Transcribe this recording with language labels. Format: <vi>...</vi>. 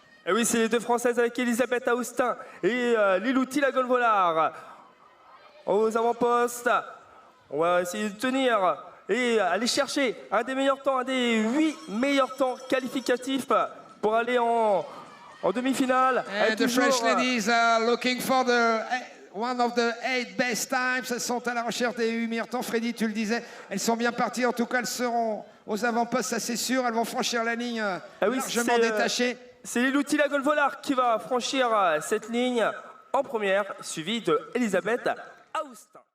<fr>Et oui, c'est les deux Françaises avec Elisabeth Aoustin et Lilou Tilagol-Volard aux avant-postes. On va essayer de tenir et aller chercher un des meilleurs temps, un des 8 meilleurs temps qualificatifs pour aller en demi-finale.</fr> <en>And the French ladies are looking for one of the 8 best times.</en> <fr>Elles sont à la recherche des 8 meilleurs temps. Freddy, tu le disais, elles sont bien parties. En tout cas, elles seront aux avant-postes, ça c'est sûr. Elles vont franchir la ligne largement détachée. C'est Lilou Tilagol-Volard qui va franchir cette ligne en première, suivie de Elisabeth Aoustin.</fr>